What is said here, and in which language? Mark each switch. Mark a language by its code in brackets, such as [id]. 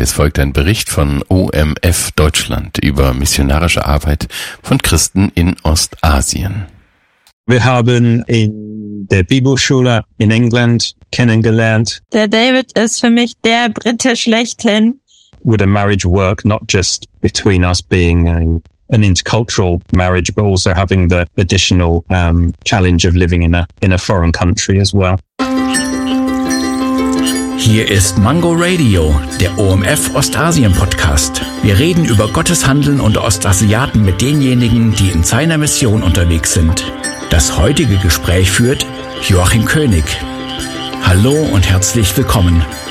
[de] Es folgt ein Bericht von OMF Deutschland über missionarische Arbeit von Christen in Ostasien. Wir haben in der Bibelschule in England kennengelernt. Der David ist für mich der Brite schlechthin. [en] Would a marriage work not just between us being an intercultural marriage, but also having the additional challenge of living in a foreign country as well? [de] Hier ist Mango Radio, der OMF Ostasien Podcast. Wir reden über Gottes Handeln und Ostasiaten mit denjenigen, die in seiner Mission unterwegs sind. Das heutige Gespräch führt Joachim König. Hallo und herzlich willkommen.